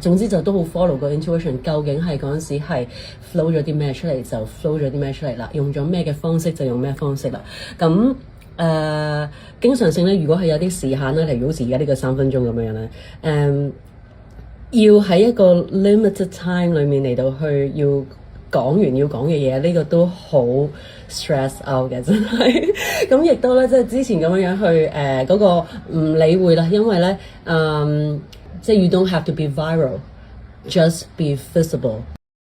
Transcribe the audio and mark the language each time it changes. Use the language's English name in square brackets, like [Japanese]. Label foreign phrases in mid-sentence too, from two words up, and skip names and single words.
[Cantonese] 總之就都好 follow 個 intuition， 究竟係嗰陣時係 flow 咗啲咩出嚟就 flow 咗啲咩出嚟啦，用咗咩嘅方式就用咩方式啦。咁經常性咧，如果係有啲時限咧，例如好似而家呢個3分鐘咁樣咧，要喺一個 [English] limited time [Cantonese] 裏面嚟到去要講完要講嘅嘢，呢個都好 [English] stress out [Cantonese] 嘅，真係。咁亦都咧，即係之前咁樣去嗰個唔理會啦，因為咧即係 [English] you don't have to be viral，just be visible。